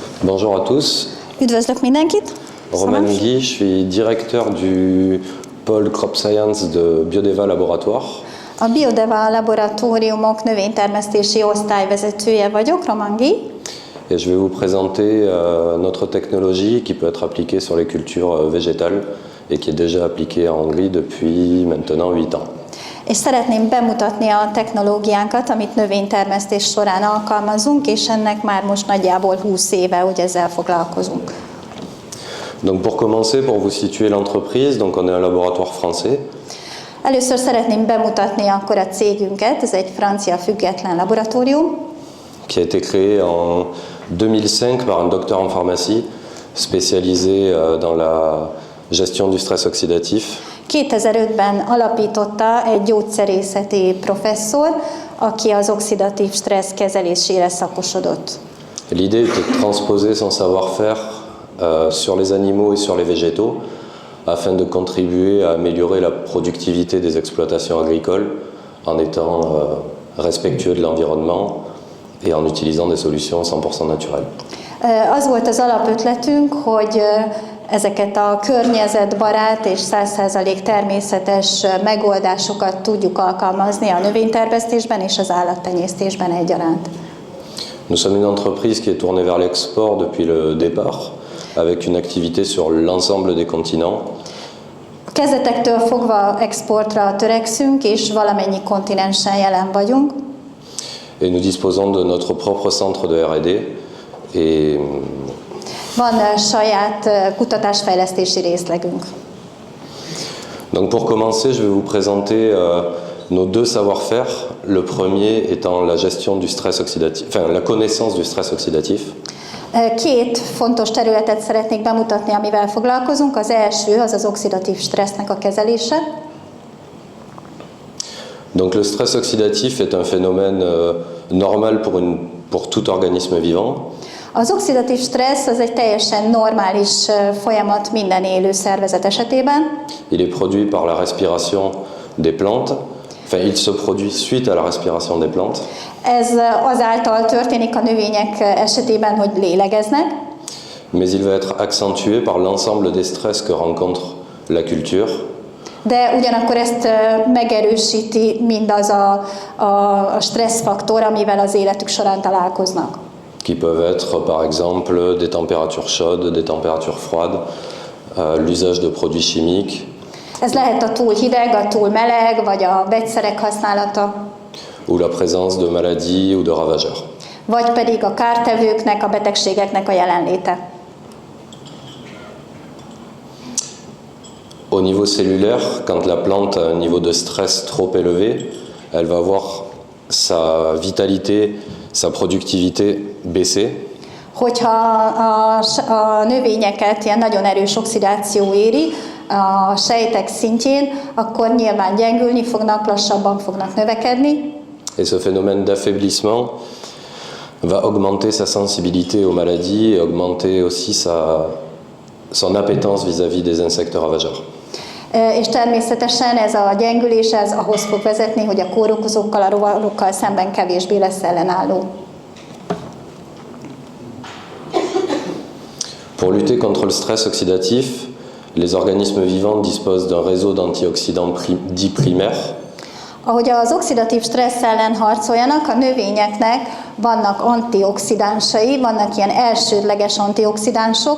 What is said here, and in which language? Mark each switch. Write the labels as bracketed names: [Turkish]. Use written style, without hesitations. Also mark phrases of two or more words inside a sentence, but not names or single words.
[French] Bonjour à tous. [Hungarian] Üdvözlök mindenkit! [French] Romain Guy, je suis directeur du pôle Crop Science de Biodeva Laboratoire. [Hungarian] A Biodeva Laboratóriumok növénytermesztési osztályvezetője vagyok, Romain Guy. [French] Et je vais vous présenter notre technologie qui peut être appliquée sur les cultures végétales et qui est déjà appliquée en Hongrie depuis maintenant 8 ans. [Hungarian] És szeretném bemutatni a technológiánkat, amit növénytermesztés során alkalmazunk, és ennek már most nagyjából 20 éve, hogy ezzel foglalkozunk. [French] Donc pour commencer, pour vous situer l'entreprise, donc on est un laboratoire français. [Hungarian] Először szeretném bemutatni akkor a cégünket, ez egy francia független laboratórium. [French] Qui a été créé en 2005 par un docteur en pharmacie spécialisé dans la gestion du stress oxydatif. [Hungarian] 2005-ben alapította egy gyógyszerészeti professzor, aki az oxidatív stressz kezelésére szakosodott. [French] L'idée était de transposer son savoir-faire sur les animaux et sur les végétaux afin de contribuer à améliorer la productivité des exploitations agricoles en étant respectueux de l'environnement et en utilisant des solutions 100% naturelles. [Hungarian] Az volt az alapötletünk, hogy ezeket a környezetbarát és 100% természetes megoldásokat tudjuk alkalmazni a növénytermesztésben és az állattenyésztésben egyaránt. [French] Nous sommes une entreprise qui est tournée vers l'export depuis le départ, avec une activité sur l'ensemble des continents. [Hungarian] Kezdetektől fogva exportra törekszünk, és valamennyi kontinensen jelen vagyunk. [French] Et nous disposons de notre propre centre de R&D et [Hungarian] van saját kutatásfejlesztési részlegünk. [French] donc pour commencer, je vais vous présenter nos deux savoir-faire. Le premier étant la gestion du stress oxydatif, enfin la connaissance du stress oxydatif. [Hungarian] Két fontos területet szeretnék bemutatni, amivel foglalkozunk. Az első az az oxidatív stressznek a kezelése. [French] Donc le stress oxydatif est un phénomène normal pour tout organisme vivant. [Hungarian] Az oxidatív stressz az egy teljesen normális folyamat minden élő szervezet esetében. [French] Il est produit par la respiration des plantes. Enfin, il se produit suite à la respiration des plantes. [Hungarian] Ez azáltal történik a növények esetében, hogy lélegeznek. [French] Mais il va être accentué par l'ensemble des stress que rencontre la culture. [Hungarian] De ugyanakkor ezt megerősíti mindaz a stresszfaktor, amivel az életük során találkoznak. [French] Qui peuvent être par exemple des températures chaudes, des températures froides, l'usage de produits chimiques. [Hungarian] Ez lehet a túl hideg, a túl meleg, vagy a vegyszerek használata. [French] Ou la présence de maladies ou de ravageurs. [Hungarian] Vagy pedig a kártevőknek, a betegségeknek a jelenléte. [French] Au niveau cellulaire, quand la plante a un niveau de stress trop élevé, elle va voir sa vitalité, sa productivité baisser. [Hungarian] Hogyha a növényeket ilyen nagyon erős oxidáció éri a sejtek szintjén, akkor nyilván gyengülni fognak, lassabban fognak növekedni. [French] Et ce phénomène d'affaiblissement va augmenter sa sensibilité aux maladies et augmenter aussi son appétence vis-à-vis des insectes ravageurs. [Hungarian] És természetesen ez a gyengülés ez ahhoz fog vezetni, hogy a kórokozókkal, a rovarokkal szemben kevésbé lesz ellenálló. [French] Pour lutter contre le stress oxydatif, les organismes vivants disposent d'un réseau d'antioxydants dits primaires. [Hungarian] Ahogy az oxidatív stressz ellen harcoljanak, a növényeknek vannak antioxidánsai, vannak ilyen elsődleges antioxidánsok.